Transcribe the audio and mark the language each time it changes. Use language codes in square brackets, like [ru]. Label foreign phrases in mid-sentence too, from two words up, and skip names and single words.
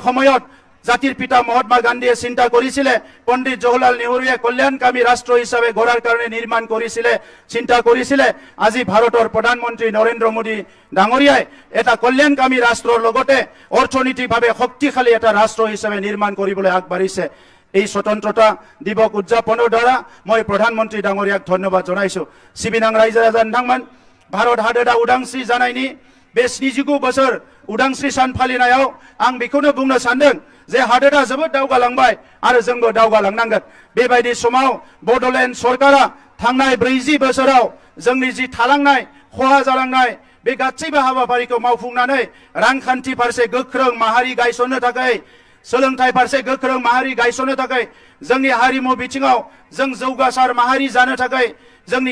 [as] সময়ত জাতিৰ পিতা মহাত্মা গান্ধীয়ে চিন্তা কৰিছিলে পণ্ডিত জৱাহৰলাল নেহৰুৱে কল্যাণকামী ৰাষ্ট্ৰ হিচাপে গঢ়াৰ কাৰণে নিৰ্মাণ কৰিছিলে চিন্তা কৰিছিলে আজি ভাৰতৰ প্ৰধানমন্ত্ৰী নৰেন্দ্ৰ মোদী ডাঙৰীয়াই এটা কল্যাণকামী ৰাষ্ট্ৰৰ লগতে অৰ্থনৈতিকভাৱে শক্তিশালী এটা ৰাষ্ট্ৰ হিচাপে নিৰ্মাণ কৰিবলৈ আগবাঢ়িছে এই স্বতন্ত্ৰতা দিৱস উদযাপনৰ দ্বাৰা মই প্ৰধানমন্ত্ৰী ডাঙৰীয়াক ধন্যবাদ জনাইছো [brx] सिबिनाय रायजो जानथांमोन भारत हादोरा उदांस्रि जानायनि बे 29 बोसोर उदांस्रि सान फालिनायाव आं बेखौनो बुंनो सानदों जे हादोरा जोबोद दावगालांबाय आरो जोंबो दावगालांनांगोन बेबायदि समाव बड'लेण्ड सरकारा थांनाय 40 बोसोराव जोंनि जि थालांनाय खहा जालांनाय बे गासैबो हाबाफारिखौ मावफुंनानै रांखान्थि फारसे गोख्रों माहारि गायसननो थाखाय सोलोंथाइ फारसे गोख्रों माहारि गायसननो थाखाय जोंनि हारिमु बिथिङाव जों जौगासार माहारि जानो थाखाय जोंनि